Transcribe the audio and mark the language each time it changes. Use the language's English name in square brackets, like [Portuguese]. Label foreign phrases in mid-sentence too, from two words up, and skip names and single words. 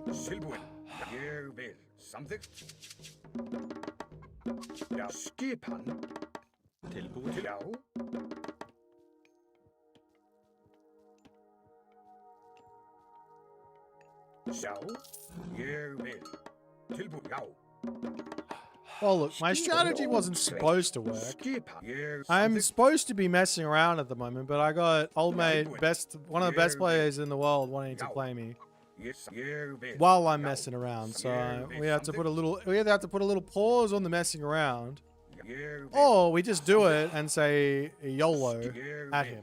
[Icelandic] Tilbúin. Já, ég vil. Samþykkt. Já, skipan. Tilbúin. Já. Já, ég vil. Tilbúin. Já. [English] Well, look, my strategy wasn't supposed to work. [Icelandic] Skipan. Ég [English] I'm [Icelandic] samþykkt. [English] supposed to be messing around at the moment, but I got old mate, one of the best players in the world, wanting to play me [Icelandic] Ég vil. [English] while I'm messing around. So we have to put a little, pause on the messing around, [Icelandic] Ég vil. [English] or we just do it and say YOLO at him.